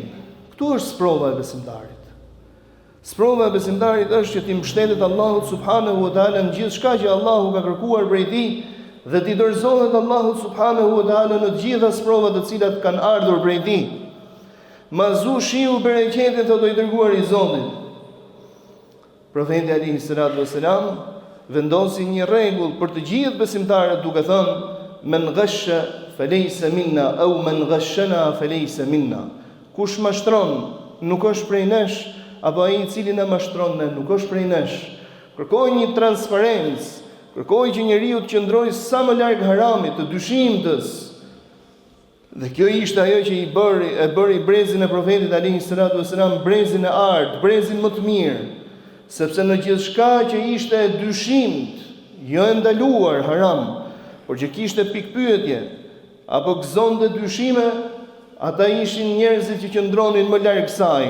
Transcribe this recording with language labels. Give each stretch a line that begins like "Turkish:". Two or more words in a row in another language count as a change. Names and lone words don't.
Albanian: Ktu është sprova e besimtarit. Sprova e besimtarit është që ti mbështetet Allahut
Arabic: سبحانه وتعالى
Albanian: në gjithçka që Allahu ka kërkuar prej tij, dhe ti dorëzohet Allahut
Arabic: سبحانه وتعالى
Albanian: në të gjitha sprovat të cilat kanë ardhur prej tij. Mazu shiu bereqetin, thotë i dërguari i Zotit. Profeti
Arabic: عليه الصلاة والسلام
Albanian: vendosi një rregull për të gjithë besimtarët duke thënë:
Arabic: "من غش فليس منا أو من غشنا فليس منا."
Albanian: Kush mashtron nuk është prej nesh, apo ai i cili na mashtron ne nuk është prej nesh. Kërkoj një transparencë, kërkoj që njeriu të qëndrojë sa më larg haramit, të dyshimtës, Dhe kjo ishte ajo që e bëri brezin e profetit
Arabic: عليه الصلاة والسلام
Albanian: brezin e art, brezin më të mirë, sepse në gjithçka që ishte e dyshimt, jo e ndaluar haram, por që kishte pikpyetje apo gëzonte dyshime, ata ishin njerëzit që qëndronin më larg saj.